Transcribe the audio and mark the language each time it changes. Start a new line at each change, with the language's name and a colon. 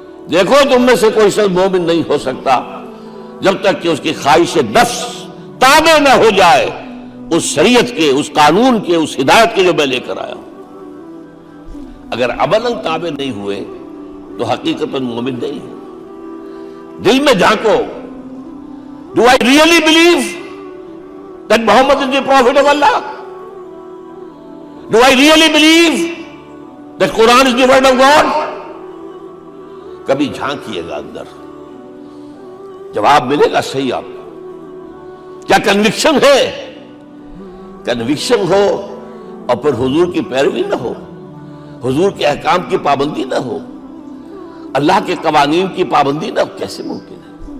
Urdu: دیکھو تم میں سے کوئی شخص مومن نہیں ہو سکتا جب تک کہ اس کی خواہش نفس تابع نہ ہو جائے اس شریعت کے، اس قانون کے، اس ہدایت کے جو میں لے کر آیا ہوں۔ اگر عملاً تابع نہیں ہوئے تو حقیقتاً مومن نہیں ہے۔ دل میں جھانکو،
English: Do I really believe that Muhammad is the prophet of Allah? Do I really believe that Quran is the word of God?
Urdu: کبھی جھانکیے گا اندر، جواب ملے گا صحیح آپ کو۔ کیا کنوکشن ہے؟ کنوکشن ہو اور پھر حضور کی پیروی نہ ہو، حضور کے احکام کی پابندی نہ ہو، اللہ کے قوانین کی پابندی نہ ہو، کیسے ممکن ہے؟